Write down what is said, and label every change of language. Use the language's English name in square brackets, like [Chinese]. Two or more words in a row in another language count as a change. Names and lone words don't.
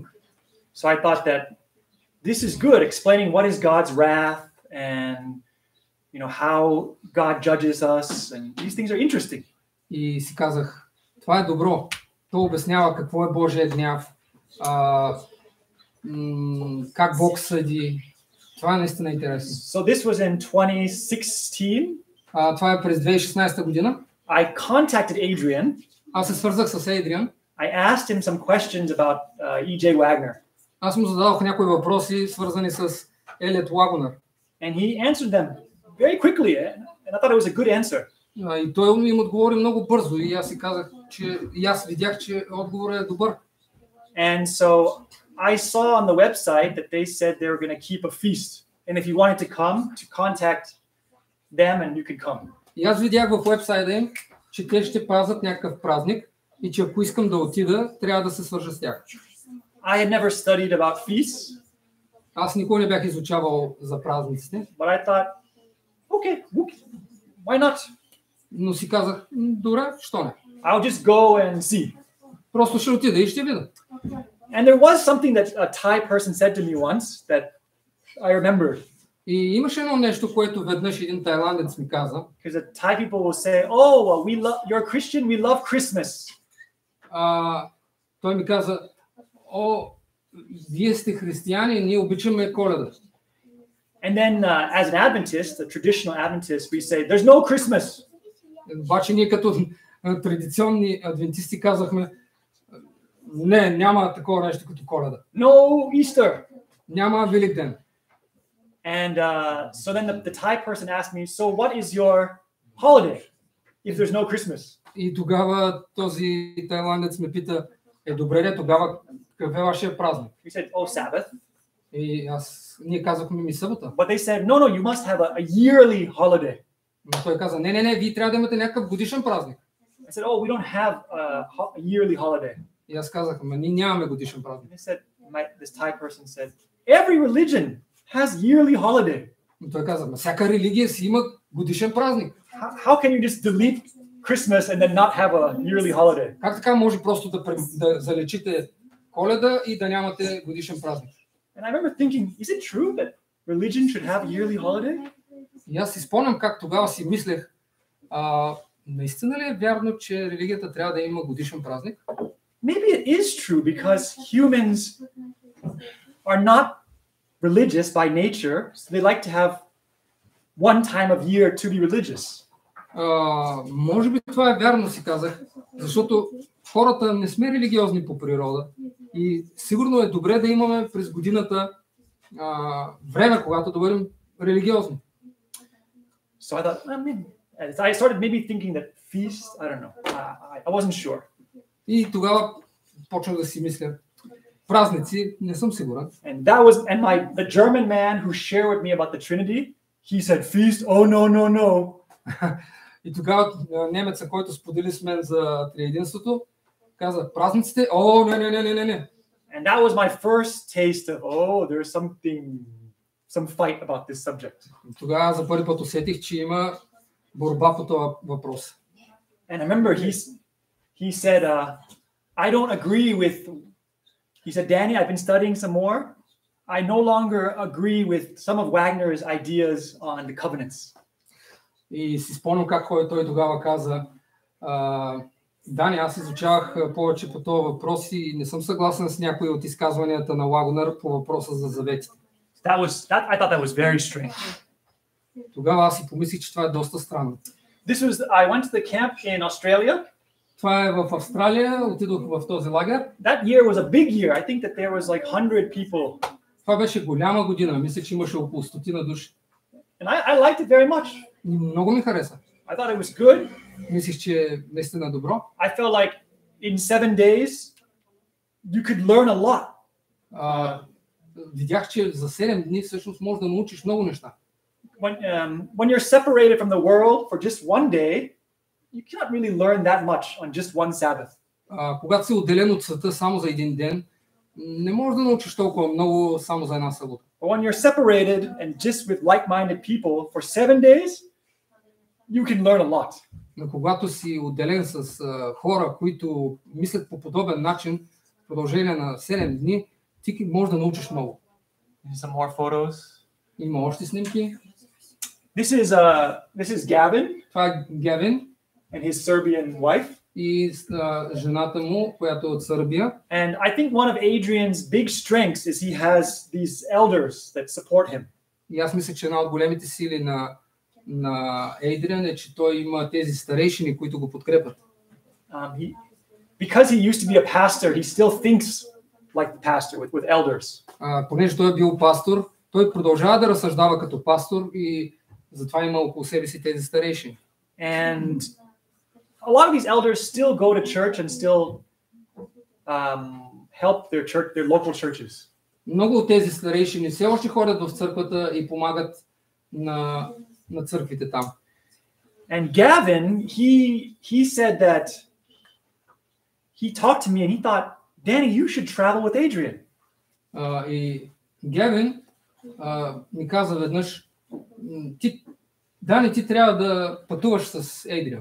[English] So I thought that this is good, explaining what is God's wrath and how God judges us, and these things are interesting. [Bulgarian] И си казах, това е добро. То обяснява какво е Божия гняв, как Бог съди. Това е наистина интересно. [English] So this was in 2016. [Bulgarian] Това е през 2016 година. [English] I contacted Adrian. [Bulgarian] Аз се свързах с Ейдриан. [English] I asked him some questions about E.J. Wagner. [Bulgarian] Аз му зададох някои въпроси, свързани с Елиот Лагунър. [English] And he answered them very quickly, and I thought it was a good answer. [Bulgarian] И той им отговори много бързо и аз си казах, че и аз видях, че отговорът е добър. [English] And so I saw on the website that they said they were going to keep a feast, and if you wanted to come, to contact them and you could come. [Bulgarian] И аз видях в уебсайта им, че те ще пазят някакъв празник и че ако искам да отида, трябва да се свържа с тях. [English] I had never studied about feasts. [Bulgarian] Аз никога не бях изучавал за празниците. [English] But I thought, okay, why not? [Bulgarian] Но си казах, добре, що не? [English] I'll just go and see. [Bulgarian] Просто ще отида и ще видя. [English] And there was something that a Thai person said to me once that I remembered. [Bulgarian] И имаше едно нещо, което веднъж един тайландец ми каза. [English] Because the Thai people will say, oh, well, you're a Christian, we love Christmas. [Bulgarian] Той ми каза, вие сте християни, ние обичаме Коледа. [English] And then as an Adventist, a traditional Adventist, we say, there's no Christmas. [Bulgarian] Обаче ние като традиционни адвентисти казахме, не, няма такова нещо като Коледа. [English] No Easter. [Bulgarian] Няма Великден. [English] And so then the Thai person asked me, so what is your holiday if there's no Christmas? [Bulgarian] И тогава този тайландец ме пита, добре, тогава какъв е вашия празник? [English] We said, oh, Sabbath. [Bulgarian] И ние казахме ми събота. [English] But they said, no, you must have a yearly holiday. [Bulgarian] Но той каза, не, вие трябва да имате някакъв годишен празник. [English] I said, oh, we don't have a yearly holiday. [Bulgarian] И аз казах, ама ние нямаме годишен празник. [English] And they said, this Thai person said, every religion has yearly holiday. [Bulgarian] И той каза, всяка религия си има годишен празник. [English] How can you just delete Christmas and then not have a yearly holiday? [Bulgarian] Как така може просто да залечите Коледа и да нямате годишен празник? [English] And I remember thinking, is it true that religion should have a yearly holiday? [Bulgarian] И аз си спомням как тогава си мислех, наистина ли е вярно, че религията трябва да има годишен празник? [English] Maybe it is true because humans are not religious by nature, so they like to have one time of year to be religious. [Bulgarian] Може би това е вярно, си казах, защото хората не сме религиозни по природа и сигурно е добре да имаме през годината време, когато да бъдем религиозни. [English] So I thought, I started maybe thinking that feast, I don't know, I wasn't sure. [Bulgarian] И тогава почнах да си мисля, празници, не съм сигурен. [English] And the German man who shared with me about the Trinity, he said feast, oh no. [Bulgarian] И тогава немеца, който сподели с мен за триединството, каза, празниците, о, не. [English] And that was my first taste of, there's some fight about this subject. [Bulgarian] Тогава за първи път усетих, че има борба по този въпрос. [English] And I remember he said, I don't agree with, he said, Danny, I've been studying some more. I no longer agree with some of Wagner's ideas on the covenants. [Bulgarian] И си спомням как той тогава каза, Дани, аз изучавах повече по този въпрос и не съм съгласен с някои от изказванията на Вагнер по въпроса за заветите. [English] I thought that was very strange. [Bulgarian] Тогава аз си помислих, че това е доста странно. [English] I went to the camp in Australia. [Bulgarian] Това е в Австралия, отидох в този лагер. [English] That year was a big year. I think that there was like 100 people. [Bulgarian] Това беше голяма година. Мисля, че имаше около 100 души. [English] And I liked it very much. [Bulgarian] И много ми хареса. [English] I thought it was good. [Bulgarian] Мислих, че е наистина добро. [English] I felt like in 7 days you could learn a lot. [Bulgarian] Видях, че за 7 дни всъщност можеш да научиш много неща. [English] When you're separated from the world for just one day, you cannot really learn that much on just one Sabbath. [Bulgarian] Когато си отделен от света само за един ден, не можеш да научиш толкова много само за една събота. [English] But when you're separated and just with like-minded people for 7 days, you can learn a lot. [Bulgarian] Но когато си отделен с хора, които мислят по подобен начин, в продължение на 7 дни, ти можеш да научиш много. [English] Some more photos. [Bulgarian] Има още снимки. [English] This is Gavin. [Bulgarian] Това е Гевин. [English] And his Serbian wife. [Bulgarian] И жената му, която е от Сърбия. [English] And I think one of Adrian's big strengths is he has these elders that support him. [Bulgarian] И аз мисля, че една от големите сили на Ейдриан е, че той има тези старейшини, които го подкрепят. [English] Because he used to be a pastor, he still thinks like the pastor with elders. [Bulgarian] Понеже той е бил пастор, той продължава да разсъждава като пастор и затова има около себе си тези старейшини. [English] And a lot of these elders still go to church and still help their local churches. [Bulgarian] Много от тези старейшини все още ходят в църквата и помагат на църквите там. [English] And Gavin, he said that he talked to me and he thought, Danny, you should travel with Adrian. [Bulgarian] И Гевин ми каза веднъж, Дани, ти трябва да пътуваш с Ейдриан.